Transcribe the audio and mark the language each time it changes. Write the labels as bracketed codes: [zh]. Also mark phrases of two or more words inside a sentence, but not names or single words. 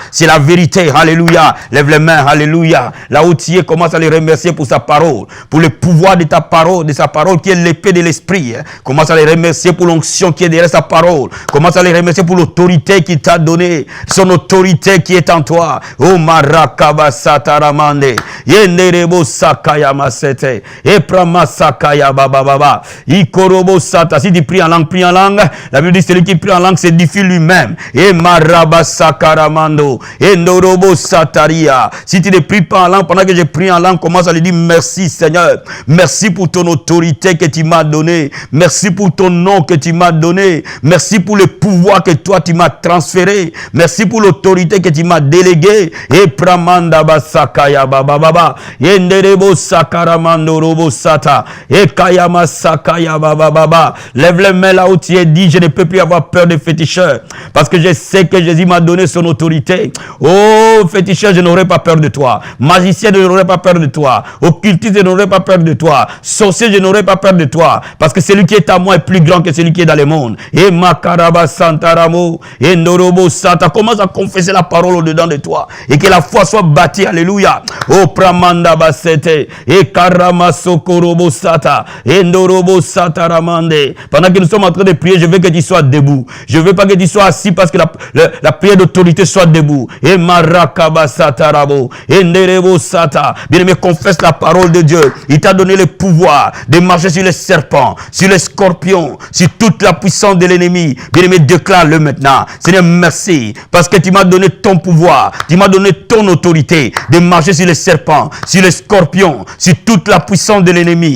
[fr] C'est la vérité. Alléluia. Lève les mains. Alléluia. Là où tu es, commence à les remercier pour sa parole, pour le pouvoir de ta parole, de sa parole qui est l'épée de l'esprit. Commence à les remercier pour l'onction qui est derrière sa parole. Commence à les remercier pour l'autorité qu'il t'a donnée, son autorité qui est en toi. Oh marakaba sataramande. Yenderebo sakaya masete. Eprama sakaya baba. Ikorobo sata. Si tu pries en langue, prie en langue. La Bible dit celui qui prie en langue s'édifie lui-même. Et maraba sakaramando. Et norobo sataria. Si tu ne pries pas en langue, pendant que je prie en langue, commence à lui dire merci Seigneur. Merci pour ton autorité que tu m'as donnée. Merci pour ton nom que tu m'as donné. Merci pour le pouvoir que toi tu m'as transféré. Merci pour l'autorité que tu m'as déléguée. Et pramanda basakaya baba. Et nderebo sakaramando robo sata. Et kayama sakaya baba. Lève les mains là où tu es, dit je ne peux plus avoir peur des féticheurs. Parce que je sais que Jésus m'a donné son autorité. Oh, féticheur, je n'aurai pas peur de toi. Magicien, je n'aurai pas peur de toi. Occultiste, je n'aurai pas peur de toi. Sorcier, je n'aurai pas peur de toi. Parce que celui qui est à moi est plus grand que celui qui est dans le monde. Et makaraba santaramo, et norobo santa. Commence à confesser la parole au-dedans de toi. Et que la foi soit bâtie. Alléluia. Oh, pramanda basete. Et karama sokorobo sata. Et norobo sataramande. Pendant que nous sommes en train de prier, je veux que tu sois debout. Je veux pas que tu sois assis parce que la prière d'autorité soit debout. Et marakaba satarabo. Et nerebo sata. Bien-aimé, confesse la parole de Dieu. Il t'a donné le pouvoir de marcher sur les serpents, sur les scorpions, sur toute la puissance de l'ennemi. Bien-aimé, déclare-le maintenant. Seigneur, merci. Parce que tu m'as donné ton pouvoir. Tu m'as donné ton autorité de marcher sur les serpents, sur les scorpions, sur toute la puissance de l'ennemi.